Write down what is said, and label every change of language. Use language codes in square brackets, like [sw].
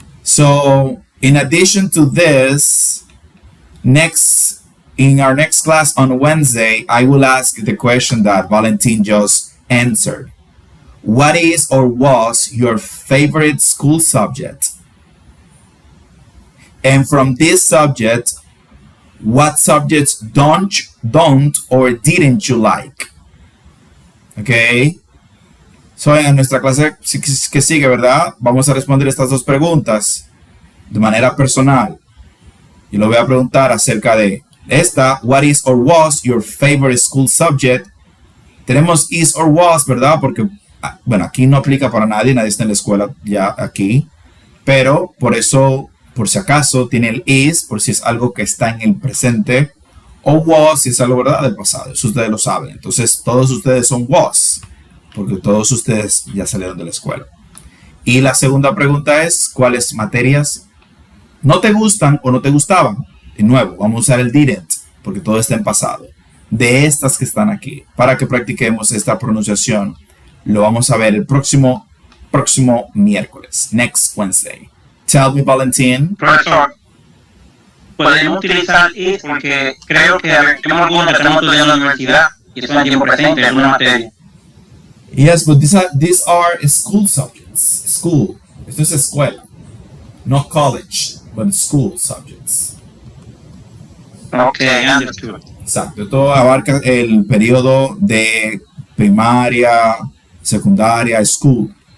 [en] So, in addition to this, in our next class on Wednesday, I will ask the question that Valentin just answered. What is or was your favorite school subject? And from this subject, what subjects don't or didn't you like? Okay. [es] So, en nuestra clase que sigue, ¿verdad? Vamos a responder estas dos preguntas de manera personal. Y lo voy a preguntar acerca de esta. [en] What is or was your favorite school subject? [es] Tenemos [en] is or was, [es] ¿verdad? Porque, bueno, aquí no aplica para nadie está en la escuela ya aquí. Pero por eso, por si acaso, tiene el is, por si es algo que está en el presente. O was, si es algo, ¿verdad? Del pasado. Eso ustedes lo saben. Entonces, todos ustedes son was. Porque todos ustedes ya salieron de la escuela. Y la segunda pregunta es, ¿cuáles materias no te gustan o no te gustaban? De nuevo, vamos a usar el didn't, porque todo está en pasado. De estas que están aquí, para que practiquemos esta pronunciación, lo vamos a ver el próximo miércoles, [en] next Wednesday. Tell me, Valentin. [es] Profesor, podemos utilizar is porque creo que tenemos algunos que estamos estudiando en la universidad y son en tiempo presente en alguna materia. [en] Yes, but these are school subjects. School. [es] Esto es escuela. [en] Not college, but school subjects. Okay, understood. [es] Exacto. Esto abarca el periodo de primaria, secundaria, school.